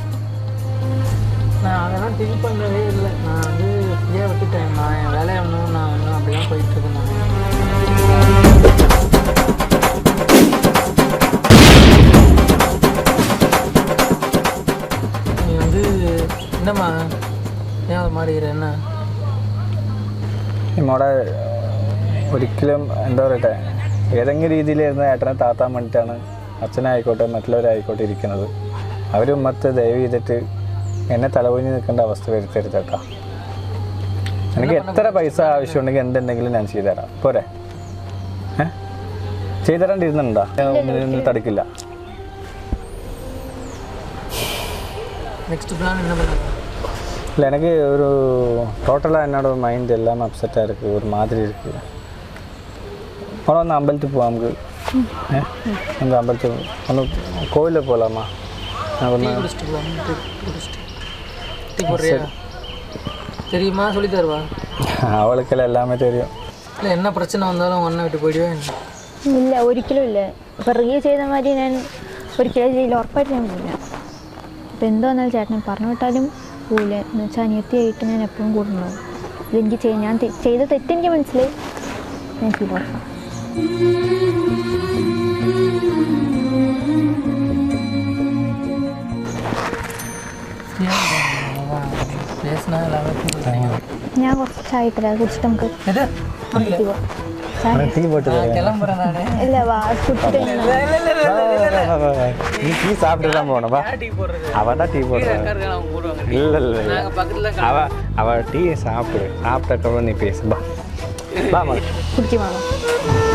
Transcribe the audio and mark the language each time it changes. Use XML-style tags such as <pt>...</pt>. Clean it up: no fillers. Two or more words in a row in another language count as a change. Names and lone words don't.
<ta>நான் அதெல்லாம் திங்க் பண்ணவே இல்லை. நான் வந்து ஃப்ரீயாக விட்டுட்டேன். நான் என் வேலையை நான் இன்னும் அப்படி தான் போயிட்டுருக்கேன். நீ வந்து என்னம்மா ஏன்</ta> <ml>അത് മാറിയില്ല എന്നാ നമ്മുടെ ഒരിക്കലും എന്താ പറയട്ടെ, ഏതെങ്കിലും രീതിയിലിരുന്ന് ഏട്ടനെ താത്താൻ വേണ്ടിയിട്ടാണ് അച്ഛനായിക്കോട്ടെ മറ്റുള്ളവരായിക്കോട്ടെ ഇരിക്കുന്നത്. അവർ ഉമ്മത്ത് ദയവ് ചെയ്തിട്ട് എന്നെ തലപൊഞ്ഞ് നിൽക്കേണ്ട അവസ്ഥ വരുത്തരുത് കേട്ടോ. എനിക്ക് എത്ര പൈസ ആവശ്യമുണ്ടെങ്കിൽ എന്തുണ്ടെങ്കിലും ഞാൻ ചെയ്തുതരാം. പോരെ? ചെയ്തുതരാണ്ടിരുന്നുണ്ടോ? തടുക്കില്ല.</ml> <ta>நெக்ஸ்ட் பிளான் என்ன பண்ணுங்க? இல்லை, எனக்கு ஒரு டோட்டலாக என்னோட மைண்ட் எல்லாம் அப்செட்டாக இருக்குது, ஒரு மாதிரி இருக்குது. அப்புறம் வந்து அம்பலத்துக்கு போவோம். நமக்கு அந்த அம்பலத்துக்கு ஒன்று கோவிலில் போகலாமா? தெரியுமா? சொல்லி தருவா? அவளுக்கெல்லாம் எல்லாமே தெரியும். இல்லை, என்ன பிரச்சனை வந்தாலும் அண்ணன் விட்டு போயிடுவேன்.</ta> <ml>ഇല്ല, ഒരിക്കലും ഇല്ല. ഇപ്പം റിയ ചെയ്ത മാതിരി ഞാൻ ഒരിക്കലും ചെയ്യില്ല, ഉറപ്പായിട്ട് ഞാൻ പോയില്ല. അപ്പോൾ എന്തോ വന്നാലും ചേട്ടനെ പറഞ്ഞു വിട്ടാലും പോവില്ല. എന്ന് വെച്ചാൽ അനിയത്തിയായിട്ട് ഞാൻ എപ്പോഴും കൂടുന്നുണ്ടാവും. ഇതെനിക്ക് ഞാൻ ചെയ്ത തെറ്റെനിക്ക് മനസ്സിലായി, ഞാൻ ചെയ്ത് ഉറപ്പാണ്.</ml> <ta>பேசினா எல்லாமே</ta> <ml>ഞാൻ കുറച്ച് ചായ ഇട്ടില്ല, കുടിച്ചിട്ട് നമുക്ക് അമ്പലത്തിൽ പോവാം.</ml> <ta>டீ போட்டு கிளம்புறேன் நான்.</ta> <ml>ഇല്ല, വാ കുടിച്ചിട്ട്</ml> <ta>நீ டீ சாப்பிட்டு தான் போகணும். வா, டீ போடுறது அவன் தான் டீ போடுறான். அவங்க போடுவாங்க. இல்லை இல்லை, நாங்கள் பக்கத்தில் அவள் டீ சாப்பிட்டக்கப்புறம் நீ பேசு. வா வா.</ta> <ml>കുടിക്കുവാണോ?</ml>